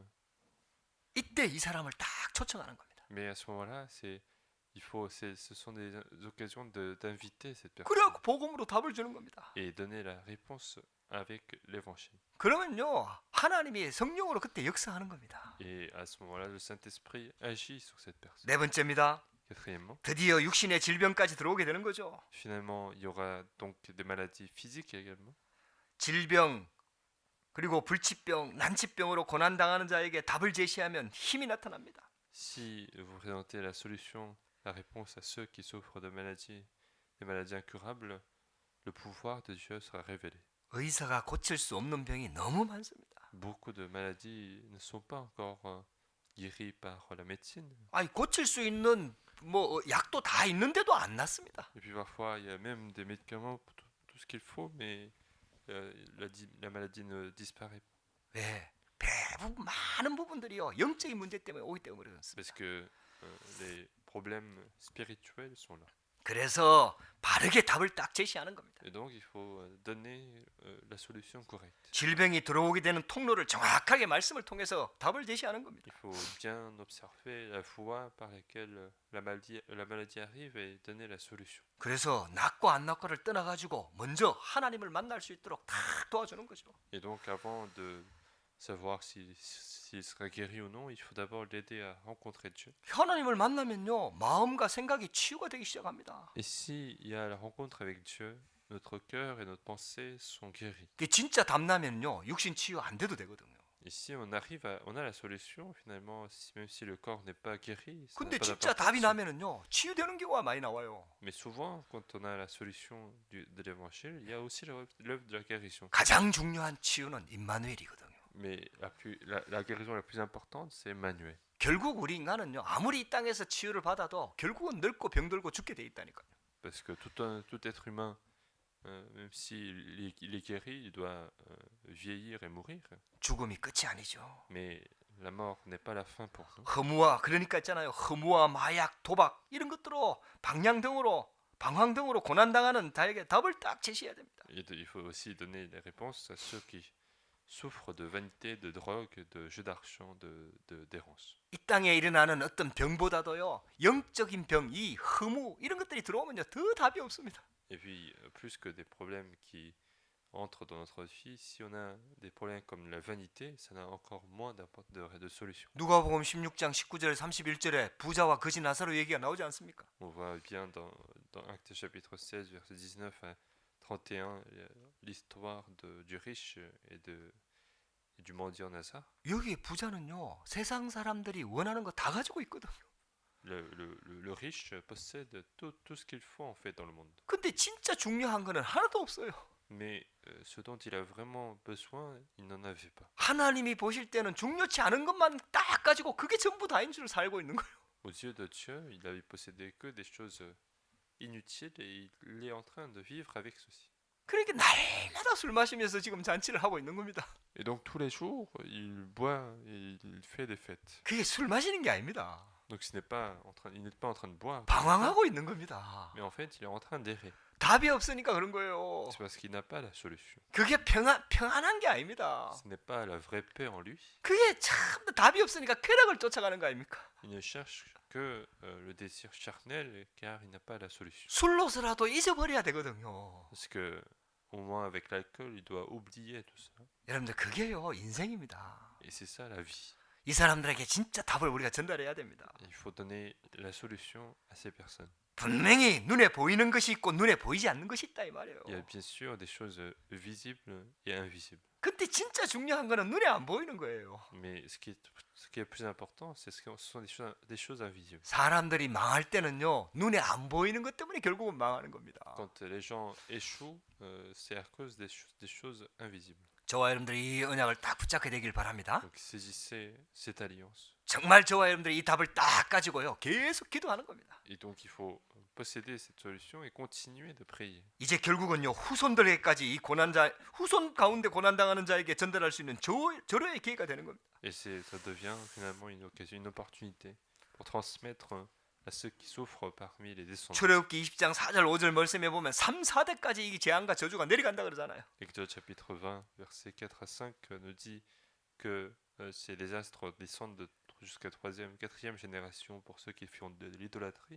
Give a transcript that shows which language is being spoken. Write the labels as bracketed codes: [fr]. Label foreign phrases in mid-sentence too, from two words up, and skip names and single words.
[ko] 이때 이 사람을 딱 초청하는 겁니다. [fr] mais à ce moment-là, ce sont des occasions d'inviter cette personne [ko] 그래갖고 복음으로 답을 주는 겁니다. [fr] et donner la réponse avec l'évangile. [ko] 그러면요, 하나님이 성령으로 그때 역사하는 겁니다. [fr] Et à ce moment-là, le Saint-Esprit agit sur cette personne. [ko] 네 번째입니다. [fr] Quatrièmement, [ko] 드디어 육신의 질병까지 들어오게 되는 거죠. [fr] finalement, il y aura donc des maladies physiques également. [ko] 질병, 그리고 불치병, 난치병으로 고난당하는 자에게 답을 제시하면 힘이 나타납니다. [fr] Si vous présentez la solution, la réponse à ceux qui souffrent de des maladies incurables, le pouvoir de Dieu sera révélé. [ko] 의사가 고칠 수 없는 병이 너무 많습니다. [fr] Beaucoup de maladies ne sont pas encore guéries par la médecine. [ko] 아니 고칠 수 있는 뭐 약도 다 있는데도 안 낫습니다. [fr] Et puis parfois, il y a même des médicaments pour tout ce qu'il faut, mais la maladie ne disparaît pas. [ko] 왜? 대부분 많은 부분들이요 영적인 문제 때문에 오기 때문에 그렇습니다. [fr] Parce que les problèmes spirituels sont là. [ko] 그래서 바르게 답을 딱 제시하는 겁니다. [fr] Et donc, il faut donner la solution correcte. [ko] 질병이 들어오게 되는 통로를 정확하게 말씀을 통해서 답을 제시하는 겁니다. [fr] Il faut bien observer la voie par laquelle la maladie arrive et donner la solution. [ko] 그래서 낫고 안 낫고를 떠나가지고 먼저 하나님을 만날 수 있도록 다 도와주는 거죠. [fr] Et donc, avant de savoir s'il sera guéri ou non, il faut d'abord l'aider à rencontrer Dieu. [ko] 하나님을 만나면요 마음과 생각이 치유가 되기 시작합니다. [fr] Et s'il y a la rencontre avec Dieu, notre cœur et notre pensée sont guéris. [ko] 그게 진짜 답나면요 육신 치유 안 돼도 되거든요. [fr] Et si on a la solution finalement, même si le corps n'est pas guéri, ça n'a [ko] 근데 [fr] pas [ko] 진짜 답이 [fr] d'importance. [ko] 나면은요 치유되는 경우가 많이 나와요. [fr] Mais souvent, quand on a la solution de l'évangile, il y a aussi l'œuvre de la guérison. [ko] 가장 중요한 치유는 임마누엘이거든요. [fr] Mais la guérison la plus importante, c'est Emmanuel. [ko] 결국 우리 인간은요 아무리 이 땅에서 치유를 받아도 결국은 늙고 병들고 죽게 돼 있다니까요. [fr] Parce que tout être humain, même s'il est guéri, il doit vieillir et mourir. [ko] 죽음이 끝이 아니죠. [fr] Mais la mort n'est pas la fin pour nous. [ko] 허무와 그러니까 있잖아요. 허무와 마약, 도박 이런 것들로 방황 등으로 고난당하는 자에게 답을 딱 제시해야 됩니다. [fr] Il faut aussi donner des réponses à ceux qui souffrent de vanité, de drogue, de jeu d'argent, d'errance. [ko] 이 땅에 일어나는 어떤 병보다도요, 영적인 병, 이 허무 이런 것들이 들어오면요 더 답이 없습니다. [fr] Et puis, plus que des problèmes qui entrent dans notre vie, si on a des problèmes comme la vanité, ça n'a encore moins de solution. [ko] 누가복음 16장 19절 31절에 부자와 거지 나사로 얘기가 나오지 않습니까? [fr] On voit bien dans Actes chapitre 16, verset 19 à 31, l'histoire du riche et du mendiant Nazare. [ko] 여기 부자는요 세상 사람들이 원하는 거 다 가지고 있거든요. [fr] Le riche possède tout ce qu'il faut en fait dans le monde. [ko] 근데 진짜 중요한 거는 하나도 없어요. [fr] Mais ce dont il a vraiment besoin, il n'en avait pas. [ko] 하나님이 보실 때는 중요치 않은 것만 딱 가지고 그게 전부 다인 줄 살고 있는 거예요. [fr] Aux yeux de Dieu, il avait possédé que des choses inutiles et il est en train de vivre avec ceci. [ko] 그러니까 날마다 술 마시면서 지금 잔치를 하고 있는 겁니다. [fr] Et donc tous les jours, il boit et il fait des fêtes. [ko] 그게 술 마시는 게 아닙니다. [fr] Donc il n'est pas en train de boire, [ko] 방황하고 있는 겁니다. [fr] mais en fait, il est en train d'errer. [ko] 답이 없으니까 그런 거예요. [fr] C'est parce qu'il n'a pas la solution. [ko] 그게 평안한 게 아닙니다. [fr] Ce n'est pas la vraie paix en lui. [ko] 그게 참 답이 없으니까 쾌락을 쫓아가는 거 아닙니까? [fr] Il ne cherche que le désir charnel car il n'a pas la solution. [ko] 술로서라도 잊어버려야 되거든요. [fr] Parce que au moins avec l'alcool, il doit oublier tout ça. [ko] 여러분들 그게요 인생입니다. [fr] Et c'est ça la vie. [ko] 이 사람들에게 진짜 답을 우리가 전달해야 됩니다. [fr] Il faut donner la solution à ces personnes. [ko] 분명히 눈에 보이는 것이 있고 눈에 보이지 않는 것이 있다 이 말이에요. [fr] Il y a bien sûr des choses visibles et invisibles. [ko] 근데 진짜 중요한 거는 눈에 안 보이는 거예요. [fr] Mais ce qui est plus important, ce sont des choses invisibles. [ko] 사람들이 망할 때는요 눈에 안 보이는 것 때문에 결국은 망하는 겁니다. [fr] Quand les gens échouent, c'est à cause des choses invisibles. [ko] 저와 여러분들이 이 언약을 딱 붙잡게 되길 바랍니다. [fr] Donc saisissez cette alliance. [ko] 정말 저와 여러분들이 이 답을 딱 가지고요 계속 기도하는 겁니다. [fr] Et donc il faut posséder cette solution et continuer de prier. [ko] 이제 결국은요 후손들에게까지 이 후손 가운데 고난 당하는 자에게 전달할 수 있는 절호의 기회가 되는 겁니다. [fr] Et ça devient finalement une occasion, une opportunité pour transmettre à ceux qui souffrent parmi les descendants. [ko] 출애굽기 20장 4절 5절 말씀에 보면 3, 4대까지 이 재앙과 저주가 내려간다 그러잖아요. [fr] Exode chapitre 20, versets 4 à 5 nous dit que ces désastres descendent jusqu'à 3e, 4e génération pour ceux qui font de l'idolâtrie.